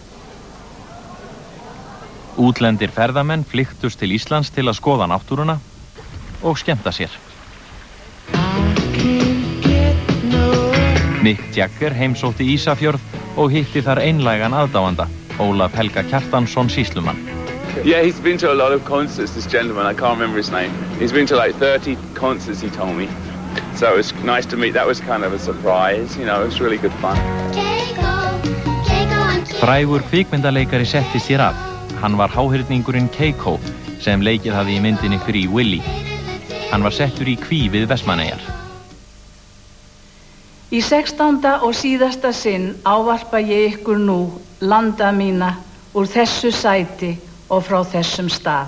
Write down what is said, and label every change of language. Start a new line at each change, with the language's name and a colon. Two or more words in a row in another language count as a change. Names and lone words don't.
Icelandic: Útlendir ferðamenn flykktust til Íslands til að skoða náttúruna og skemmta sér. Mick Jagger heimsótti Ísafjörð og hitti þar einlægan aðdáanda, Ólaf Helga Kjartansson sýslumann.
English: Yeah, he's been to a lot of concerts, this gentleman, I can't remember his name. He's been to like 30 concerts, he told me. So it was nice to meet, that was kind of a surprise, you know, it was really good fun.
Icelandic: Frægur kvikmyndaleikari settist hér að. Hann var háhyrningurinn Keiko sem leikið hafði í myndinni Free Willy. Hann var settur í kví við Vestmannaeyjar. Í 16. og síðasta sinn ávarpa ég ykkur nú, landa mína, úr þessu sæti og frá þessum stað.